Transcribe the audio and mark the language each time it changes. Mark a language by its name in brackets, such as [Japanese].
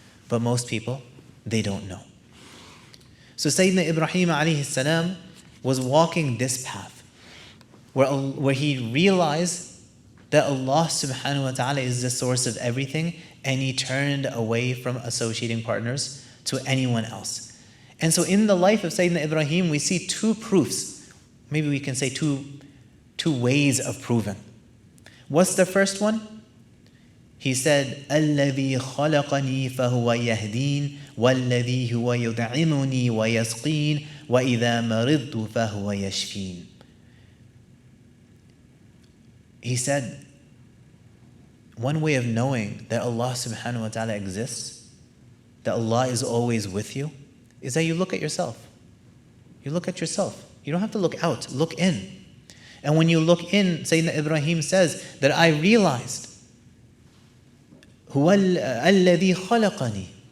[English] But most people, they don't know. So Sayyidina Ibrahim alayhi salam was walking this path where he realized that Allah subhanahu wa ta'ala is the source of everything, and he turned away from associating partners to anyone else. And so in the life of Sayyidina Ibrahim, we see two proofs. Maybe we can say two two ways of proving. What's the first one? He said, [Arabic] الَّذِي خَلَقَنِي فَهُوَ يَهْدِينِ وَالَّذِي هُوَ يُطْعِمُنِي وَيَسْقِينِ وَإِذَا مَرِضْتُ فَهُوَ يَشْفِينِ. [English] He said, one way of knowing that Allah subhanahu wa ta'ala exists, that Allah is always with you, is that you look at yourself. You look at yourself. You don't have to look out, look in. And when you look in, Sayyidina Ibrahim says that I realized, [Arabic] هُوَ الَّذِي خَلَقَنِي.